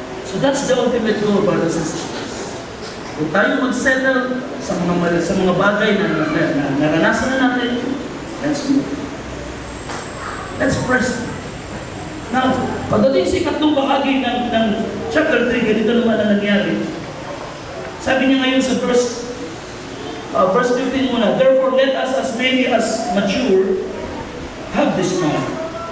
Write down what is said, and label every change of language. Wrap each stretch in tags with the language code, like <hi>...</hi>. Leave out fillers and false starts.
<en>So that's the ultimate goal, brothers and sisters.</en> <tl>Kung tayo mag-settle sa mga bagay na naranasan na natin,</tl> <en>let's move. Let's press.</en> <tl>Now, pagdating sa ikatlong bahagi ng chapter 3, ganito naman ang nangyari. Sabi niya ngayon sa verse 15 muna,</tl> <en>therefore let us as many as mature have this mind.</en>